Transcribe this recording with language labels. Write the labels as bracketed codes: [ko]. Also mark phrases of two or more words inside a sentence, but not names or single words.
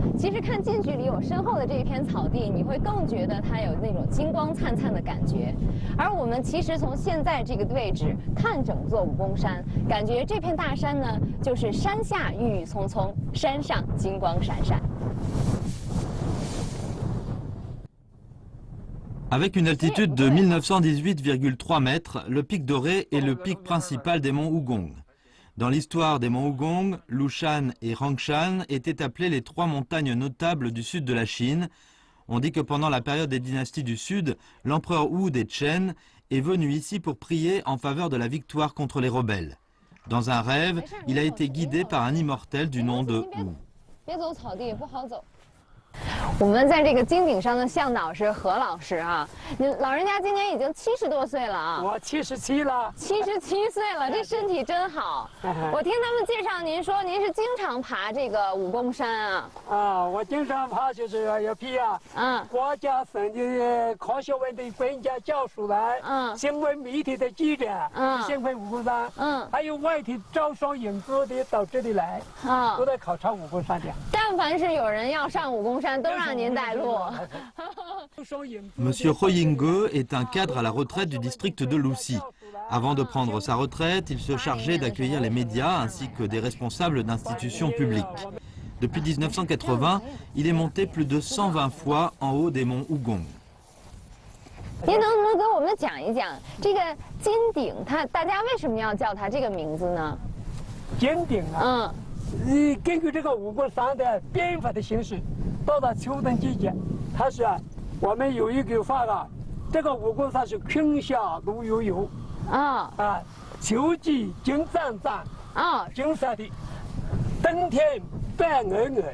[zh] 其实看近距离，我身后的这一片草地，你会更觉得它有那种金光灿灿的感觉。而我们其实从现在这个位置看整座武功山，感觉这片大山呢，就是山下郁郁葱葱，山上金光闪闪。 [fr] Avec une altitude de 1918,3 mètres, le pic doré est le pic principal des monts Wugong. Dans l'histoire des monts Wugong, Lushan et Rangshan étaient appelés les trois montagnes notables du sud de la Chine. On dit que pendant la période des dynasties du sud, l'empereur Wu des Chen est venu ici pour prier en faveur de la victoire contre les rebelles. Dans un rêve, il a été guidé par un immortel du nom de Wu. [zh] 我们在这个金顶上的向导是何老师啊，老人家今年已经70多岁了啊。我77了。 77岁了，这身体真好。我听他们介绍，您说您是经常爬这个武功山啊？啊，我经常爬，就是要批啊。国家省的科学院的专家教授来，新闻媒体的记者，幸亏武功山，还有外地招商引资的到这里来，都在考察武功山的。但凡是有人要上武功山，都让您带路。 [fr] Monsieur He Yingge est un cadre à la retraite du district de Luxi. Avant de prendre sa retraite, il se chargeait d'accueillir les médias ainsi que des responsables d'institutions publiques. Depuis 1980, il est monté plus de 120 fois en haut des monts Wugong. [zh] 您能不能给我们讲一讲这个金顶，大家为什么要叫它这个名字呢？金顶啊，根据这个武功山的变化的形式，到了秋冬季节，它是我们有一句话啊，这个武功山是春夏如悠悠秋季金湛湛金色的，冬天白鹅鹅。